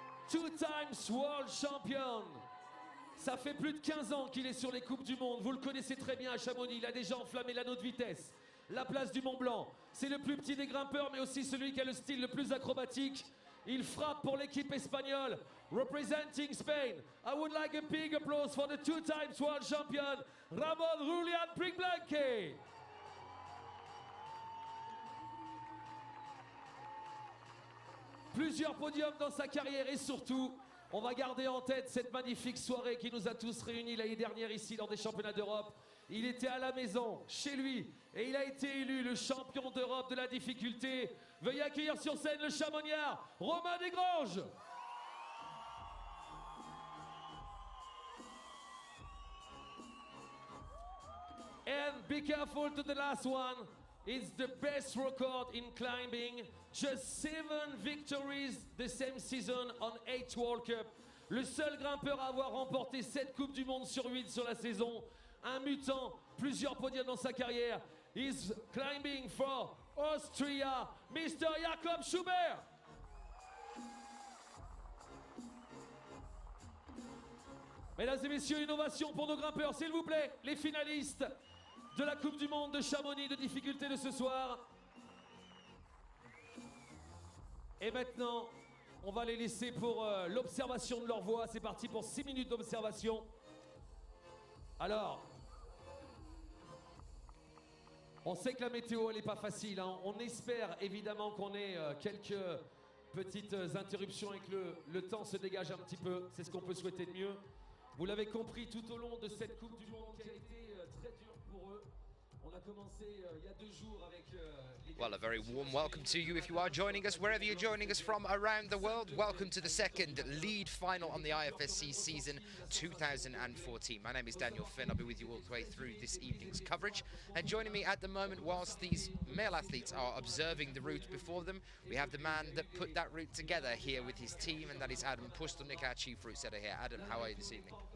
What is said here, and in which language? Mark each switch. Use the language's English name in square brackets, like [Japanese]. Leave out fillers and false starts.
[English] Two times world champion. [French] Ça fait plus de 15 ans qu'il est sur les Coupes du Monde. Vous le connaissez très bien à Chamonix. Il a déjà enflammé l'anneau de vitesse, la place du Mont Blanc. C'est le plus petit des grimpeurs, mais aussi celui qui a le style le plus acrobatique. Il frappe pour l'équipe espagnole. [English] Representing Spain, I would like a big applause for the 2 times world champion, Ramon Julián Prigblanque. [French] Plusieurs podiums dans sa carrière et surtout, on va garder en tête cette magnifique soirée qui nous a tous réunis l'année dernière ici lors des championnats d'Europe. Il était à la maison, chez lui, et il a été élu le champion d'Europe de la difficulté. Veuillez accueillir sur scène le Chamonniard, Romain Desgranges. [English] And be careful to the last one. It's the best record in climbing. Just 7 victories the same season on 8 World Cup. [French] Le seul grimpeur à avoir remporté 7 Coupes du Monde sur 8 sur la saison. un mutant, plusieurs podiums dans sa carrière. [English] He's climbing for Austria, Mr. Jakob Schubert. [French] Mesdames et messieurs, une ovation pour nos grimpeurs, s'il vous plaît, les finalistes de la Coupe du Monde de Chamonix de difficulté de ce soir. Et maintenant, on va les laisser pour l'observation de leur voix. C'est parti pour 6 minutes d'observation. Alors, on sait que la météo, elle n'est pas facile, hein. On espère évidemment qu'on ait quelques petites interruptions et que le temps se dégage un petit peu. C'est ce qu'on peut souhaiter de mieux. Vous l'avez compris tout au long de cette Coupe du Monde qui a été très dure pour eux. On a commencé il y a 2 jours avec [English] Well, a very warm welcome to you if you are joining us, wherever you're joining us from around the world. Welcome to the second lead final on the IFSC season 2014. My name is Daniel Finn. I'll be with you all the way through this evening's coverage. And joining me at the moment, whilst these male athletes are observing the route before them, we have the man that put that route together here with his team, and that is Adam Pustelnik, our chief route setter here. Adam, how are you this evening?